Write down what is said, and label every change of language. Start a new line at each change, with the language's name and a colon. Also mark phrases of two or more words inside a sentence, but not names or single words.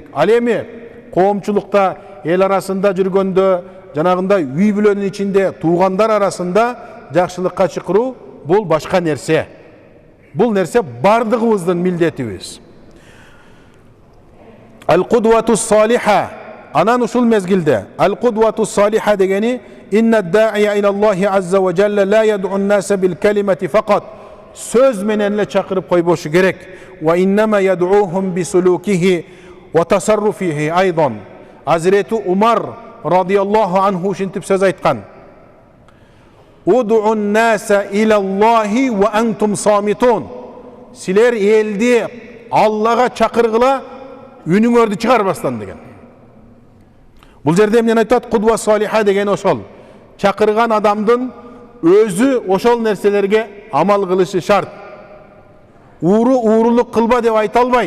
Kyrgyz: Ал эми коомчулукта, эл арасында жүргөндө, жанагындай үй бүлөнүн ичинде, туугандар арасында жакшылыкка чакыруу бул башка нерсе. Бул нерсе бардыгыбыздын милдетибиз.
Arabic: القدوة الصالحة.
Kyrgyz: Анан ушул мезгилде
Arabic: القدوة الصالحة дегени إن الداعية إلى الله عز وجل لا يدعو الناس بالكلمات فقط.
Kyrgyz: Сөз менен эле чакырып койбошу керек.
Arabic: وإنما يدعوهم بسلوكه وتصرفه أيضا.
Kyrgyz: Hazreti Umar
Arabic: رضي الله عنه
Kyrgyz: ушинтип сөз айткан.
Arabic: ادعوا الناس إلى الله وأنتم صامتون.
Kyrgyz: Силер элди Аллага чакыргыла, үнүңөрдү чыгарбастан деген. Бул жерде эмне айтат?
Arabic: القدوة الصالحة
Kyrgyz: деген ошол. Чакырган адамдын өзү ошол нерселерге амал кылышы шарт. Уурулук кылба деп айта албайт.